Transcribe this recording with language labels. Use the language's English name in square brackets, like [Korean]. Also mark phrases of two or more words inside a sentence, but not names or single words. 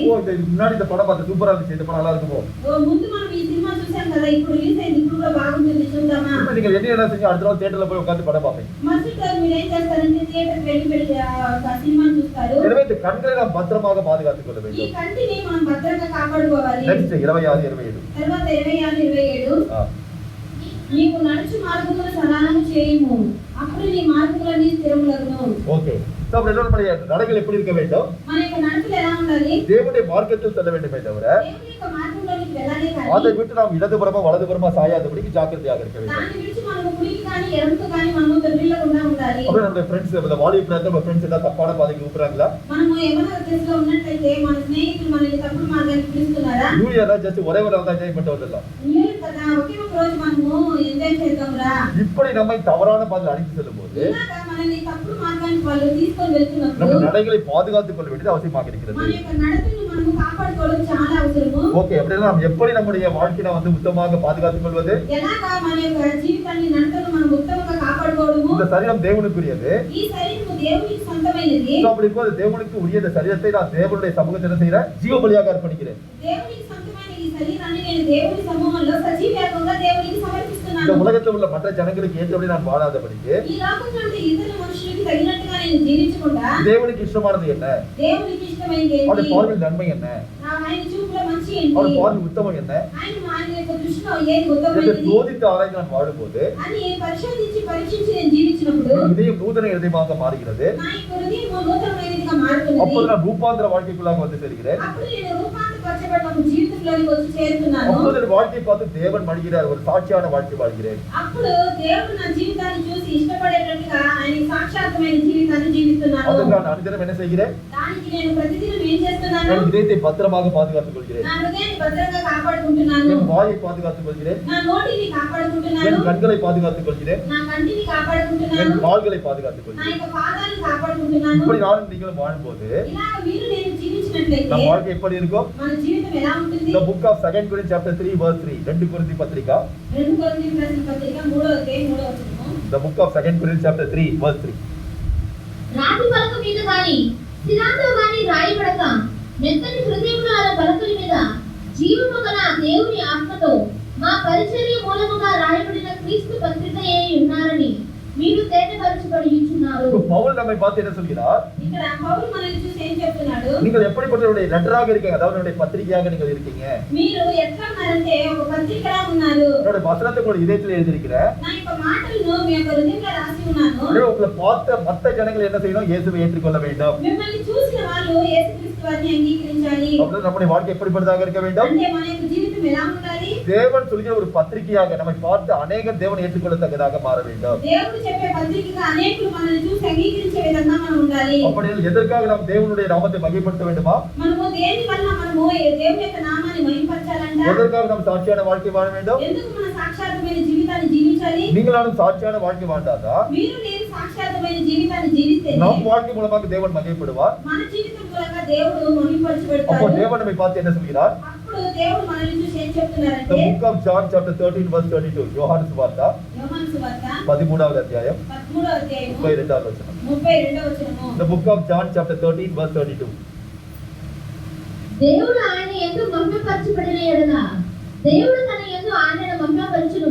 [Tamil] ஓ, இதுக்கு முன்னாடி இந்த படம் பார்த்து சூப்பரா இருந்துச்சு, இந்த படம் நல்லா இருக்குமோ? [Telugu] ముందు మనం ఈ సినిమా చూసాం కదా, ఇప్పుడు రిలీజ్ అయింది, ఇప్పుడు కూడా బాగుంటుంది చూద్దామా? [Tamil] இப்ப நீங்க என்ன செஞ்சீங்க? அடுத்த நாள் தியேட்டர்ல போய் உட்கார்ந்து படம் பார்ப்பீங்க. [Telugu] మరుసటి రోజు మీరు ఏం చేస్తారంటే థియేటర్కి వెళ్ళి సినిమాని చూస్తారు. [Tamil] எனவே இந்த கண்களை நாம் பத்திரமாக பாதுகாத்துக் கொள்ள [Telugu] ఈ [Tamil] வேண்டும். [Telugu] కంటిని మనం భద్రంగా కాపాడుకోవాలి. నెక్స్ట్ 26 27. తర్వాత 26 27 నీవు నడుచు మార్గములను సరళము చేయుము అప్పుడు నీ మార్గములన్నీ స్థిరములగును. [Tamil] ஓகே. சோ அப்ப நம்மளுடைய நடைகள் எப்படி இருக்க வேண்டும்? [Telugu] మన యొక్క నడకలు ఎలా ఉండాలి? [Tamil] தேவனுடைய மார்க்கத்தில் செல்ல வேண்டுமே தவிர [Telugu] దేవుని యొక్క మార్గంలోనికి వెళ్ళాలి కానీ [Tamil] அதை விட்டு நாம் இடதுபுறமா வலதுபுறமா சாயாதபடிக்கு ஜாக்கிரதையாக இருக்க வேண்டும். [Telugu] దాని విడిచి మనము కుడికి కానీ ఎడమకు కానీ మనము దొర్లిల్లకుండా ఉండాలి. [Tamil] அப்ப நம்மளுடைய ஃப்ரெண்ட்ஸ் இந்த வாலிபத்துல நம்ம ஃப்ரெண்ட்ஸ் எல்லாம் தப்பான பாதைக்கு ஊப்புறாங்களா? [Telugu] మనము ఏమైనా దశలో ఉన్నట్లయితే మన స్నేహితులు మనల్ని తప్పుడు మార్గానికి పిలుస్తున్నారా? [English] New Year just [Tamil] ஒரே ஒரு நாள் தான் என்ஜாய் பண்ணிட்டு வரலாம். [Telugu] న్యూ ఇయర్ కదా ఒకే ఒక రోజు మనము ఎంజాయ్ చేద్దాంరా. [Tamil] இப்படி நம்மை தவறான பாதையில் அழைத்து செல்லும்போது [Telugu] ఇలాగా మనల్ని తప్పుడు మార్గానికి వాళ్ళు తీసుకొని వెళ్తున్నప్పుడు [Tamil] நம்ம நடைகளை பாதுகாத்துக் கொள்ள வேண்டியது அவசியமாக இருக்கிறது. [Telugu] మన యొక్క నడకను మనము కాపాడుకోవడం చాలా అవసరము. [Tamil] ஓகே. அப்படின்னா நாம் எப்படி நம்முடைய வாழ்க்கையை வந்து உத்தமமாக பாதுகாத்துக் கொள்வது? [Telugu] ఎలాగా మన యొక్క జీవితాన్ని నడకను మనం ఉత్తమంగా కాపాడుకోవడము? [Tamil] இந்த சரீரம் தேவனுக்குரியது. [Telugu] ఈ శరీరము దేవునికి సొంతమైనది. [Tamil] சோ அப்படி இருக்கும்போது தேவனுக்கு உரிய இந்த சரீரத்தை நான் தேவனுடைய சமூகத்தில் என்ன செய்கிறேன்? ஜீவ பலியாக அர்ப்பணிக்கிறேன். [Telugu] దేవునికి సొంతమైన ఈ శరీరాన్ని నేను దేవుని సమూహంలో సజీవంగా దేవునికి సమర్పిస్తున్నాను. [Tamil] இந்த உலகத்தில் உள்ள மற்ற ஜனங்களுக்கு ஏற்றபடி நான் வாழாதபடிக்கு [Telugu] ఈ లోకంలో ఉండే ఇతర మనుషులకు తగినట్టుగా నేను జీవించకుండా [Tamil] தேவனுக்கு இஷ்டமானது என்ன? [Telugu] దేవునికి ఇష్టమైనది [Tamil] அவருடைய [Telugu] ఏంటి? [Tamil] பார்வையில் நன்மை என்ன? [Telugu] ఆయన చూపులో మంచి [Tamil] அவருடைய [Telugu] ఏంటి? [Tamil] பார்வையில் உத்தமம் என்ன? [Telugu] ఆయన యొక్క దృష్టిలో ఏది [Tamil] இதை [Telugu] ఉత్తమమైనది [Tamil] சோதித்து ஆராய்ந்து நான் வாழும்போது [Telugu] అని పరిశోధించి పరీక్షించి నేను జీవించినప్పుడు [Tamil] என் இதயம் நூதன இதயமாக மாறுகிறது. [Telugu] నా యొక్క హృదయం నూతనమైనదిగా మారుతున్నది. [Tamil] அப்போது நான் ரூபாந்திர வாழ்க்கைக்குள்ளாக வந்து சேர்கிறேன். [Telugu] అప్పుడు నేను రూపాంతరపరచబడిన ఒక జీవితంలోకి వచ్చి చేరుతున్నాను. [Tamil] அப்போது என் வாழ்க்கையை பார்த்து தேவன் மடிகிறார். ஒரு சாட்சியான வாழ்க்கை வாழ்கிறேன். [Telugu] అప్పుడు దేవుడు నా జీవితాన్ని చూసి ఇష్టపడేటట్టుగా ఆయన సాక్షాత్మైన జీవితాన్ని జీవిస్తున్నాను. [Tamil] அதற்கு நான் அனுதினம் என்ன செய்கிறேன்? [Telugu] దానికి నేను ప్రతిదినం ఏం చేస్తున్నాను? [Tamil] என் இதயத்தை பத்திரமாக பாதுகாத்துக் கொள்கிறேன். [Telugu] నా హృదయాన్ని భద్రంగా కాపాడుకుంటున్నాను. [Tamil] என் வாயை பாதுகாத்துக் கொள்கிறேன். [Telugu] నా నోటిని కాపాడుకుంటున్నాను. [Tamil] என் கண்களை பாதுகாத்துக் கொள்கிறேன். [Telugu] నా కంటిని కాపాడుకుంటున్నాను. [Tamil] என் கால்களை பாதுகாத்துக் [Telugu] నా [Tamil] கொள்கிறேன். [Telugu] యొక్క పాదాలను కాపాడుకుంటున్నాను. [Tamil] இப்படி நானும் நீங்களும் வாழும்போது [Telugu] ఇలాగ మీరు నేను జీవించినట్లయితే [Tamil] நம் வாழ்க்கை எப்படி இருக்கும்? [Telugu] మన జీవితం ఎలా ఉంటుంది? [English] The book of 2 Corinthians chapter 3 verse 3. [Telugu] 2 కొరింథీ పత్రిక. 2 కొరింథీయులకు రాసిన పత్రిక 3వ అధ్యాయం 3వ వచనం. [English] The book of 2 Corinthians chapter 3 verse 3. [Telugu] రాతి పలక మీద గాని శిలాతో గాని రాయబడక మెత్తని హృదయముల పలకల మీద జీవము గల దేవుని ఆత్మతో మా పరిచర్య మూలముగా రాయబడిన క్రీస్తు పత్రికయే ఉన్నారని మీరు తేటపరచబడి ఉంటున్నారు. [Tamil] இப்போ பவுல் நம்மை பார்த்து என்ன சொல்கிறார்? [Telugu] ఇక్కడ పౌలు మనల్ని చూసి ఏం చెప్తున్నాడు? [Tamil] நீங்கள் எப்படிப்பட்டவருடைய லெட்டராக இருக்கீங்க, அதாவது உங்களுடைய பத்திரிகையாக நீங்கள் இருக்கீங்க. [Telugu] మీరు ఎట్లా ఉన్నారంటే ఒక పత్రికలా ఉన్నారు. [Tamil] என்னோட வசனத்தை உங்களுடைய இதயத்தில் எழுதியிருக்கிறேன். [Telugu] నా యొక్క మాటలను మీ యొక్క హృదయంలో రాసి ఉన్నాను. [Tamil] எனவே உங்களை பார்த்த மற்ற ஜனங்கள் என்ன செய்யணும்? இயேசுவை ஏற்றுக்கொள்ள வேண்டும். [Telugu] మిమ్మల్ని చూసిన వాళ్ళు యేసుక్రీస్తు వారిని అంగీకరించాలి. [Tamil] அப்படி நம்முடைய வாழ்க்கை எப்படிப்பட்டதாக இருக்க வேண்டும்? [Telugu] అంటే మన యొక్క జీవితం ఎలా ఉండాలి? [Tamil] தேவன் சொல்கிற ஒரு பத்திரிகையாக நம்மை பார்த்து அநேகர் தேவனை ஏற்றுக்கொள்ளத்தக்கதாக மாற வேண்டும். [Telugu] దేవుడు చెప్పే పత్రికగా అనేకులు మనల్ని చూసి అంగీకరించే విధంగా మనం ఉండాలి. [Tamil] அப்படி எதற்காக நாம் தேவனுடைய நாமத்தை மகிமைப்படுத்த வேண்டுமா? [Telugu] మనము దేని వల్ల మనము దేవుని యొక్క నామాన్ని మహిమపరచాలంట? [Tamil] எதற்காக நாம் சாட்சியான வாழ்க்கை வாழ வேண்டும்? [Telugu] ఎందుకు మన సాక్షాత్మైన జీవితాన్ని జీవించాలి? [Tamil] நீங்களாலும் சாட்சியான வாழ்க்கை வாழ்ந்தாதான் [Telugu] మీరు నేను సాక్షాత్మైన జీవితాన్ని జీవిస్తే [Tamil] நம் வாழ்க்கை மூலமாக தேவன் மகிமைப்படுவார். [Telugu] మన జీవితం మూలంగా దేవుడు మహిమపరచబడతాడు. [Tamil] அப்போ தேவன் நம்மை பார்த்து என்ன சொல்கிறார்? [Telugu] అప్పుడు దేవుడు మనల్ని చూసి ఏం [English] The [Telugu] చెప్తున్నారంటే [English] book of John chapter 13 verse 32. [Tamil] யோவான் சுவார்த்த [Telugu] యోహాను సువార్త 13వ అధ్యాయం 13వ అధ్యాయము 32వ వచనం. 32వ వచనము. [English] The book of John chapter 13 verse 32. [Telugu] దేవుడు ఆయన యందు మహిమపరచబడిన ఎడల దేవుడు తన యందు ఆయనను మహిమపరచును.